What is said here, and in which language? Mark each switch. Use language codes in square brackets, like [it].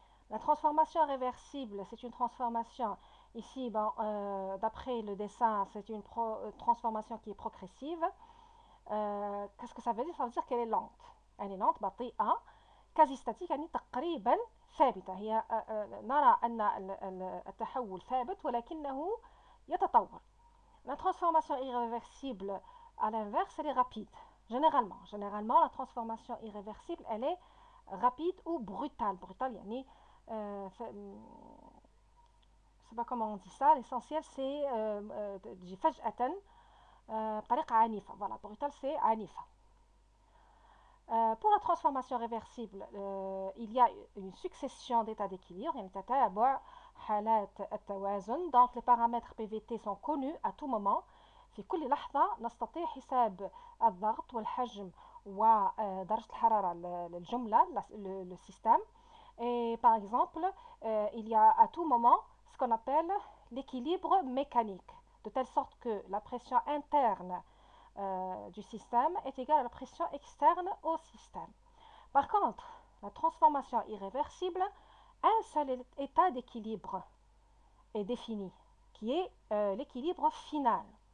[fr] La transformation réversible, c'est une transformation, ici, d'après le dessin, c'est une transformation qui est progressive. Qu'est-ce que ça veut dire? Ça veut dire qu'elle est lente. Elle est lente, بطيئة, quasi statique, [ar] يعني تقريبا ثابتة. هي نرى أن التحول ثابت ولكنه يتطور. [fr] La transformation irréversible, à l'inverse, elle est rapide. Généralement, la transformation irréversible, elle est rapide ou brutale. Brutale, يعني je ne sais pas comment on dit ça, l'essentiel c'est [ar] فجأة بطريقة عنيفة. [fr] Voilà, brutal c'est عنيفة. Pour la transformation réversible, il y a une succession d'états d'équilibre, [ar] يعني تتابع حالات التوازن. [fr] Donc les paramètres PVT sont connus à tout moment. [ar] في كل لحظة نستطيع حساب الضغط والحجم ودرجة الحرارة للجملة, le système. [fr] Et par exemple, il y a à tout moment ce qu'on appelle l'équilibre mécanique, de telle sorte que la pression interne du système est égale à la pression externe au système. Par contre, la transformation irréversible, un seul état d'équilibre est défini, qui est l'équilibre final.